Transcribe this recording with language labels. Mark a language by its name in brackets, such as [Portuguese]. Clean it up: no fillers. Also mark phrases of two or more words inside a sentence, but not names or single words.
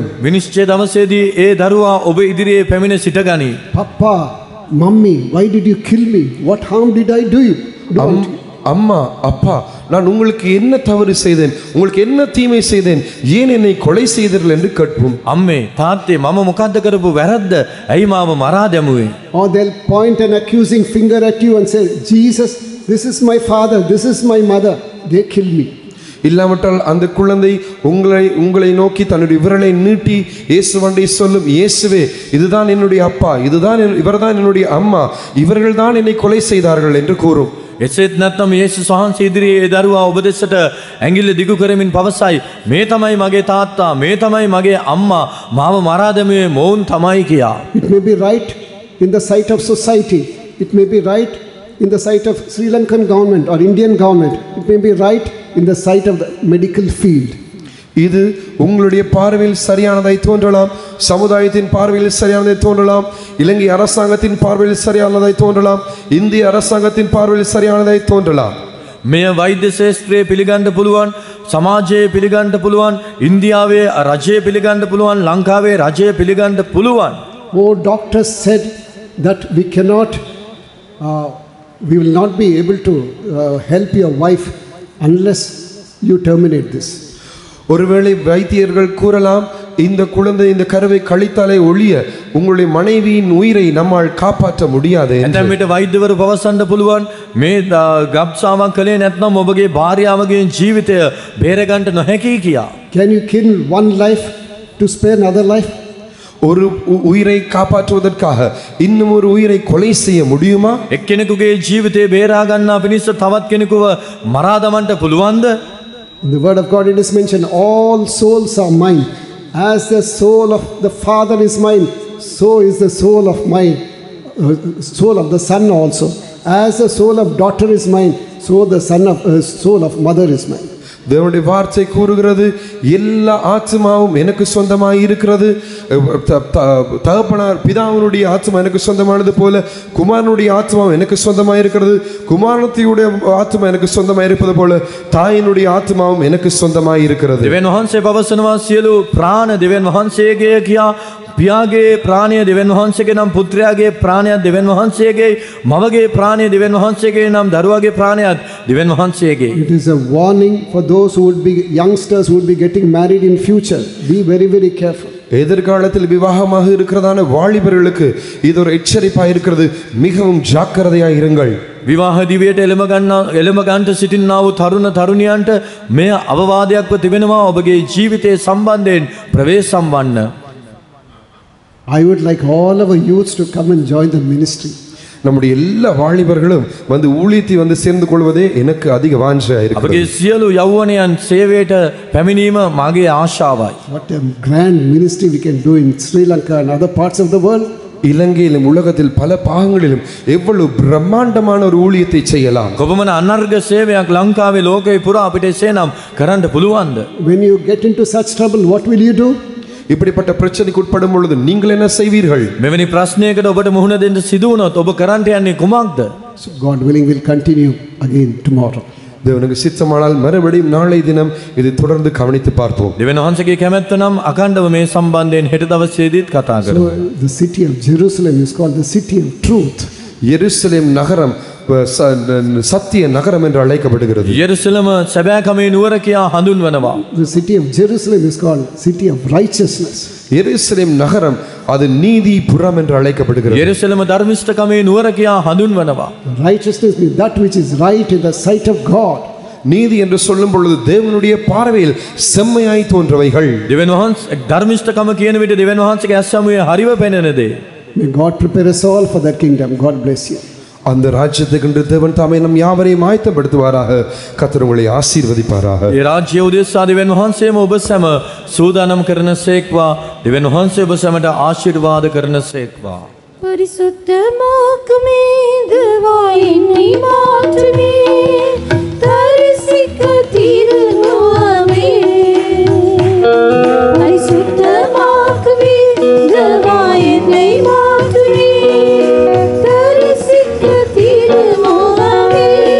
[Sinhala] විනිශ්චය දවසේදී ඒ දරුවා ඔබ ඉදිරියේ පැමිණ සිටගනී. [English] Papa, Mummy, why did you kill me? What harm did I do you? [Tamil] அம்மா, அப்பா, நான் உங்களுக்கு என்ன தவறு செய்தேன், உங்களுக்கு என்ன தீமை செய்தேன், ஏன் என்னை கொலை செய்தீர்கள் என்று கேட்போம். [Sinhala] අම්මේ තාත්තේ මම මොකද්ද කරපු වැරද්ද? ඇයි මාව මරා දැමුවේ? [English] Or they'll point an accusing finger at you and say, Jesus, this is my father, this is my mother, they kill me. [Tamil] இல்லாவிட்டால் அந்த குழந்தை உங்களை நோக்கி தன்னுடைய விரலை நீட்டி இயேசுவண்டை சொல்லும், இயேசுவே இதுதான் என்னுடைய அப்பா, இவர்தான் என்னுடைய அம்மா, இவர்கள் தான் என்னை கொலை செய்தார்கள் என்று கூறும். [Sinhala] එසේත් නැත්නම් යේසුස් වහන්සේ ඉදිරියේ ඒ දරුවා ඔබ දෙසට ඇඟිල්ල දිගු කරමින් පවසයි, මේ තමයි මගේ තාත්තා, මේ තමයි මගේ අම්මා, මාව මරා දැමුවේ මොවුන් තමයි කියා. [English] It may be right in the sight of society. It may be right in the sight of Sri Lankan government or Indian government. It may be right in the sight of the medical field. [Tamil] இது உங்களுடைய பார்வையில் சரியானதை தோன்றலாம், சமுதாயத்தின் பார்வையில் சரியானதை தோன்றலாம், இலங்கை அரசாங்கத்தின் பார்வையில் சரியானதை தோன்றலாம், இந்திய அரசாங்கத்தின் பார்வையில் சரியானதை தோன்றலாம். [Sinhala] මෙය වෛද්‍ය ශාස්ත්‍රයේ පිළිගන්න පුළුවන්, සමාජයේ පිළිගන්න පුළුවන්, ඉන්දියාවේ රජයේ පිළිගන්න පුළුවන්, ලංකාවේ රජයේ පිළිගන්න පුළුවන්. [English] Oh, doctors said that we will not be able to help your wife unless you terminate this. [Tamil] ஒருவேளை வைத்தியர்கள் கூறலாம், இந்த குழந்தை இந்த கருவை கழித்தாலே ஒழிய உங்களுடைய மனைவியின் உயிரை நம்மால் காப்பாற்ற முடியாது. [Sinhala] එතැන් විට වෛද්‍යවරු පවසන්න පුළුවන්, මේ ගබ්සාවක් කළේ නැත්නම් ඔබගේ භාර්යාවගේ ජීවිතය බේරගන්න නොහැකි කියා. [English] Can you kill one life to spare another life? [Tamil] ஒரு உயிரை காப்பாற்றுவதற்காக இன்னும் ஒரு உயிரை கொலை செய்ய முடியுமா? [Sinhala] එක්කෙනෙකුගේ ජීවිතය බේරා ගන්නා පිණිස තවත් කෙනෙකුව මරා දමන්න පුළුවන්ද? [English] In the word of God it is mentioned, all souls are mine. As the soul of the Father is mine, so is the soul of soul of the Son also. As the soul of daughter is mine, so the soul of mother is mine. [Tamil] தேவனுடைய வார்த்தை கூறுகிறது, எல்லா ஆத்மாவும் எனக்கு சொந்தமாய் இருக்கிறது. தகப்பனார் பிதாவினுடைய ஆத்மா எனக்கு சொந்தமானது போல குமாரனுடைய ஆத்மாவும் எனக்கு சொந்தமாய் இருக்கிறது. குமாரனுடைய ஆத்மா எனக்கு சொந்தமாய் இருப்பது போல தாயினுடைய ஆத்மாவும் எனக்கு சொந்தமாய் இருக்கிறது. [Sinhala] දෙවියන් වහන්සේ පවසනවා, සියලු ප්‍රාණ දෙවියන් වහන්සේගේ කියා. පියාගේ ප්‍රාණය දෙවියන් වහන්සේගේ නම් පුත්‍රයාගේ ප්‍රාණයත් දෙවියන් වහන්සේගේ, මවගේ ප්‍රාණය දෙවියන් වහන්සේගේ නම් දරුවාගේ ප්‍රාණයත් දෙවියන් වහන්සේගේ. [English] It is a warning for those who would be youngsters who would be getting married in future. Be very, very careful. [Tamil] எதிர்காலத்தில் விவாகமாக இருக்கிறதான வாலிபர்களுக்கு இது ஒரு எச்சரிப்பாக இருக்கிறது. மிகவும் ஜாக்கிரதையாக இருங்கள். [Sinhala] විවාහ දිවියට එළඹ ගන්නට සිටින්නා වූ තරුණ තරුණියන්ට මෙය අවවාදයක්ව තිබෙනවා. ඔබගේ ජීවිතයේ සම්බන්ධයෙන් ප්‍රවේශම් වන්න. [English] I would like all our youths to come and join the ministry. [Tamil] நம்முடைய எல்லா வாலிபர்களும் வந்து ஊழியத்தை வந்து சேர்ந்து கொள்வதே எனக்கு அதிக வாஞ்சையாக இருக்கிறது. [Sinhala] අපගේ සියලු යෞවනයන් සේවයට පැමිණීම මගේ ආශාවයි. [English] What a grand ministry we can do in Sri Lanka and other parts of the world. [Tamil] இலங்கையிலும் உலகத்தில் பல பாகங்களிலும் எவ்வளவு பிரம்மாண்டமான ஒரு ஊழியத்தை செய்யலாம். [Sinhala] කොපමණ අනර්ග සේවයක් ලංකාවේ ලෝකේ පුරා අපිට එසේනම් කරන්න පුළුවන්ද? [English] When you get into such trouble, what will you do? [Tamil] இப்படிப்பட்ட பிரச்சனைக்கு உட்படும் பொழுது நீங்கள் என்ன செய்வீர்கள்? [Sinhala] මෙවැනි ප්‍රශ්නයකට ඔබට මුහුණ දෙන්න සිදු වුණොත් ඔබ කරන්න යන්නේ කුමක්ද? [English] So God willing, we'll continue again tomorrow. [Tamil] தேவனுக்கு சித்தமானால் மறுபடியும் நாளை தினம் இதை தொடர்ந்து கவனித்து பார்ப்போம். [Sinhala] දෙවියන් වහන්සේගේ කැමැත්ත නම් අකණ්ඩව මේ සම්බන්ධයෙන් හෙට දවසේදීත් කතා කරමු. [English] So the city of Jerusalem is called the city of truth. [Tamil] எருசலேம் நகரம் சத்திய நகரம் என்று அழைக்கப்படுகிறது. [Sinhala] යෙරුසලම සැබෑකමේ නුවර කියා හඳුන්වනවා. [English] The city of Jerusalem is called city of righteousness. [Tamil] எருசலேம் நகரம் அது நீதிபுரம் என்று அழைக்கப்படுகிறது. [Sinhala] යෙරුසලම ධර්මිෂ්ඨකමේ නුවර කියා හඳුන්වනවා. [English] Righteousness means that which is right in the sight of God. [Tamil] நீதி என்று சொல்லும் பொழுது தேவனுடைய பார்வையில் செம்மையாய் தோன்றவைகள். [Sinhala] දෙවියන් වහන්සේ ධර්මිෂ්ඨකම කියන විට දෙවියන් වහන්සේගේ ඇස්සමුවේ හරිව පෙනෙන දේ. [English] May God prepare us all for that kingdom. God bless you. [Tamil] அந்த ராஜ்யத்துக்கு தேவன் தாமே நம் யாவரையும் ஆயத்தப்படுத்துவாராக. கர்த்தர் உங்களை ஆசீர்வதிப்பாராக. [Sinhala] ඒ රාජ්‍ය උදෙසා දෙවියන් වහන්සේම ඔබ සැම සූදානම් කරනසේක්වා. දෙවියන් වහන්සේ ඔබ සැමට ආශිර්වාද කරනසේක්වා. [Tamil] பரிசுத்தமாக்குமே தேவா என்னை மாற்றுமே தரிசிக்க திருமுகமே பரிசுத்தமாக்குமே தேவா என்னை மாற்றுமே தரிசிக்க திருமுகமே